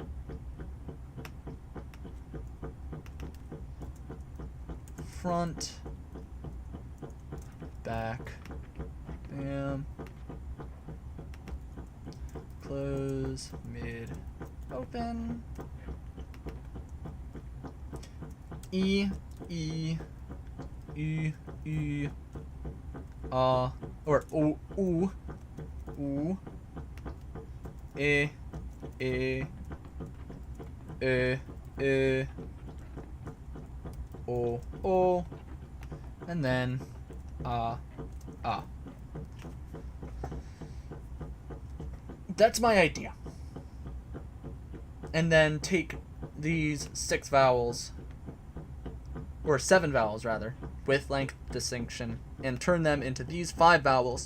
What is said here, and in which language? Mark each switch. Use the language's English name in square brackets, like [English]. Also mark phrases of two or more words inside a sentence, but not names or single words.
[English] Front, back, bam, close, mid, open, E, E, U, U, or O, U, U, E, E, O, and then That's my idea. And then take these 6 vowels, or 7 vowels rather, with length distinction, and turn them into these 5 vowels.